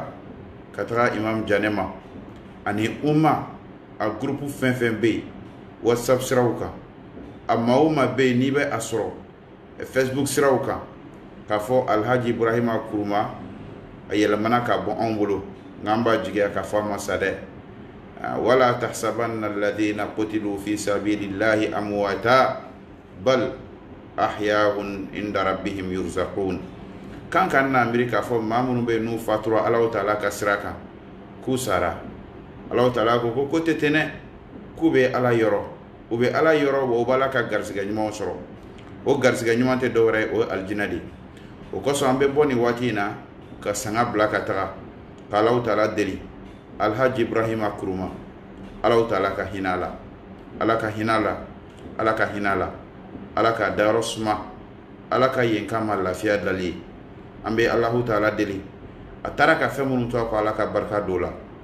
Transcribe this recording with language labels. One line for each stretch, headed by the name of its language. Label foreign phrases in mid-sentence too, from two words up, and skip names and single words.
Bambara: taga Imam Janema ani umma a groupe fɛn fɛn bɛ yen WhatsApp siraw kan a maa o maa bɛ yen n'i bɛ a sɔrɔ Facebook siraw kan k'a fɔ Alhaji Ibrahima Kuruma a yɛlɛmana ka bɔ anw bolo nka an b'a jigiya k'a fɔ a ma sa dɛ
Arabic: ولا تحسبن الذين قتلوا في سبيل الله أمواتا بل أحياء عند ربهم يرزقون
Bambara: kan na miri k'a fɔ maa minnu bɛ yen n'u fatura Alahu Taala ka sira kan k'u sara Alahu Taala ko tɛ tɛnɛ k'u bɛ Ala yɔrɔ u bɛ Ala yɔrɔ wa u b'Ala ka garisɛgɛ ɲumanw sɔrɔ o garisɛgɛ ɲuman tɛ dɔwɛrɛ ye o ye aljinɛ de o kosɔn an bɛ bɔ nin waati in na ka sanga bila ka taga ka Alahu Taala deli Alhaji Ibrahima Kuruma Alahu Taala ka hinɛ a la Ala ka hinɛ a la Ala ka hinɛ a la Ala ka dayɔrɔ suma Ala ka yen kama lafiya dali an bɛ Alahu Taala deli a taara ka fɛn minnu to a kɔ Ala ka barika don o la